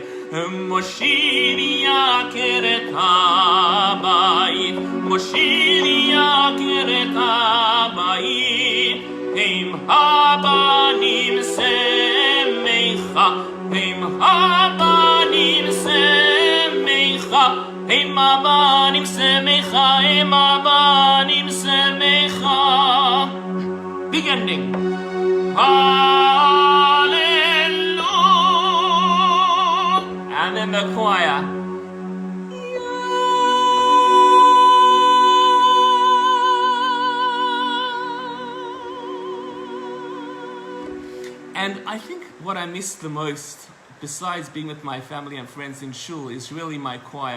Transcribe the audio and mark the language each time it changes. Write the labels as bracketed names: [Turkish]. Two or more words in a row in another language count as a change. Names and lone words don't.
[Hebrew] מושירי יקרת הבית, מושירי יקרת הבית, אם הבנים שמחה, אם הבנים שמחה, אם הבנים שמחה, אם הבנים שמחה. [English] Big ending. And then the choir. And I think what I miss the most, besides being with my family and friends in Shule, is really my choir.